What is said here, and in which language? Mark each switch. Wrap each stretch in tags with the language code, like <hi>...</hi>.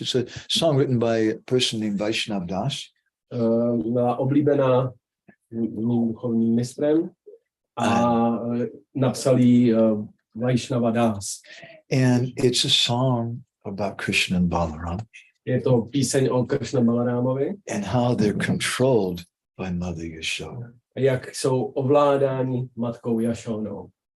<en>It's a song written by a person named Vaishnav Das.</en> <cs>Byla oblíbená mým duchovním mistrem a napsal ji Vaishnava Das.</cs> <en>And it's a song about Krishna and Balaram.</en> <cs>Je to píseň o Krishna Balarámovi.</cs> <en>And how they're controlled by Mother Yashoda.</en> <cs>Jak jsou ovládáni matkou Jašónou.</cs>